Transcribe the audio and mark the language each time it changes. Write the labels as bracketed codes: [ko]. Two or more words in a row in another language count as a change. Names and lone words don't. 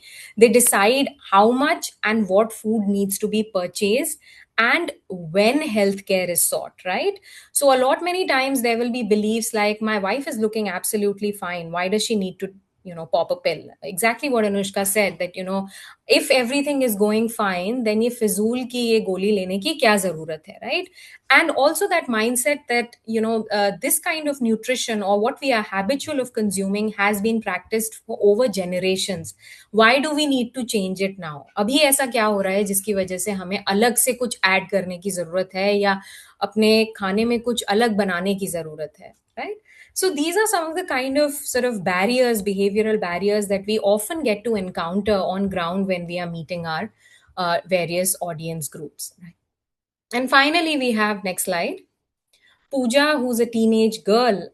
[en] They decide how much and what food needs to be purchased and when healthcare is sought, right? So, a lot many times there will be beliefs like, my wife is looking absolutely fine. Why does she need to pop a pill? Exactly what Anushka said, that if everything is going fine, then [hi] ये फ़िज़ूल की ये गोली लेने की क्या ज़रूरत है, [en] right? And also that mindset that this kind of nutrition, or what we are habitual of consuming, has been practiced for over generations. Why do we need to change it now? [hi] Abhi ऐसा क्या हो रहा है जिसकी वजह से हमें अलग से कुछ ऐड करने की जरूरत है, या अपने खाने में कुछ अलग बनाने की जरूरत है, [en] right? So these are some of the kind of sort of barriers, behavioral barriers, that we often get to encounter on ground when we are meeting our various audience groups. Right? And finally, we have, next slide, Pooja, who's a teenage girl.